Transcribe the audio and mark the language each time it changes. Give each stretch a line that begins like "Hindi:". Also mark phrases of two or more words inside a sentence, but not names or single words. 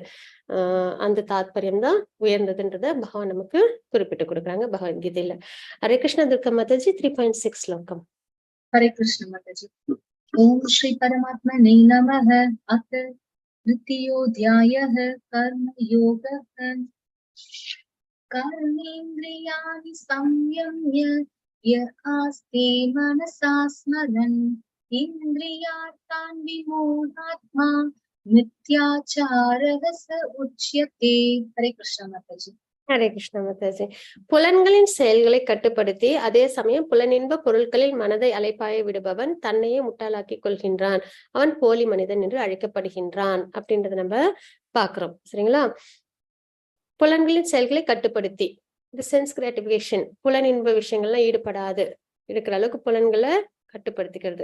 Tamil: அந்த தாத்பரியம் தான் உயர்ந்ததுன்றத பகவான் நமக்கு குறிப்பிட்டு கொடுக்குறாங்க பகவத்கீதையில. ஹரே கிருஷ்ண துர்கா மாதாஜி 3.6 ஸ்லோகம். ஹரே கிருஷ்ண மாதாஜி.
Sanskrit: ॐ श्री परमात्मने नमः. अथ द्वितीयोऽध्यायः कर्म योगः. कर्मेन्द्रियाणि संयम्य य आस्ते मनसा स्मरन् इन्द्रियार्थान् विमूढात्मा मिथ्याचारः स उच्यते.
Hindi: हरे कृष्ण माताजी.
Tamil: ஹரே கிருஷ்ண மாதாஜி. புலன்களின் செயல்களை கட்டுப்படுத்தி அதே சமயம் புலனின்ப பொருட்களில் மனதை அலைப்பாய விடுபவன் தன்னையே முட்டாளாக்கி கொள்கின்றான், அவன் போலி மனிதன் என்று அழைக்கப்படுகின்றான் அப்படின்றத நம்ம பாக்குறோம். சரிங்களா? புலன்களின் செயல்களை கட்டுப்படுத்தி, இந்த
English: sense gratification,
Tamil: புலனின்ப விஷயங்கள்லாம் ஈடுபடாது இருக்கிற அளவுக்கு புலன்களை கட்டுப்படுத்திக்கிறது.